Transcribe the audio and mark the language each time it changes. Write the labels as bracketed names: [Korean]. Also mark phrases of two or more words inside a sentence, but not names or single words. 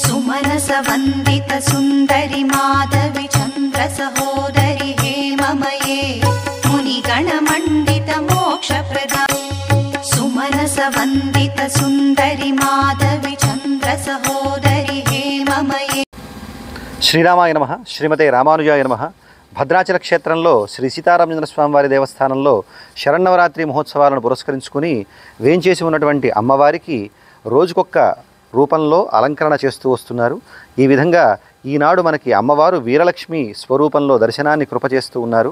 [Sanskrit] सुमनस वंदित सुंदरी माधवी चंद्र सहोदरी हेममये मुनिगण मंडित मोक्ष प्रदा सुमनस वंदित सुंदरी माधवी चंद्र सहोदरी हेममये। శ్రీరామాయ నమః, శ్రీమతే రామానుజాయ నమః. [Telugu] భద్రాచల క్షేత్రంలో శ్రీ సీతారామచంద్ర స్వామివారి దేవస్థానంలో శరన్నవరాత్రి మహోత్సవాలను పురస్కరించుకుని వేంచేసి ఉన్నటువంటి అమ్మవారికి రోజుకొక్క రూపంలో అలంకరణ చేస్తూ వస్తున్నారు. ఈ విధంగా ఈనాడు మనకి అమ్మవారు వీరలక్ష్మి స్వరూపంలో దర్శనాన్ని కృపచేస్తూ ఉన్నారు.